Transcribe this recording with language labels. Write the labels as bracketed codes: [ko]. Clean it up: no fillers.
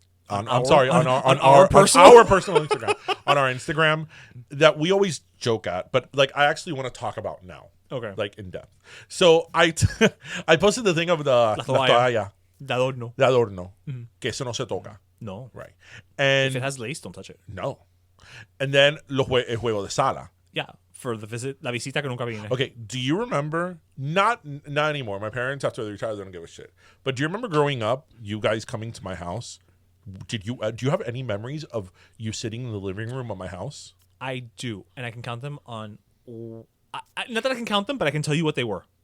[en] On our personal Instagram. On our Instagram that we always joke at, but like I actually want to talk about now. Okay. Like in depth. So I posted the thing of the [es] la toalla. De adorno. De adorno. Que eso no se toca. No. [en] Right. And If it has lace, don't touch it. no. And then [es] el juego de sala. [en] Yeah. For the visit, [es] la visita que nunca viene. [en] Okay, do you remember? Not anymore. My parents, after they retired, they don't give a shit. But do you remember growing up, you guys coming to my house? Do you have any memories of you sitting in the living room of my house? I do, and I can count them on. Not that I can count them, but I can tell you what they were.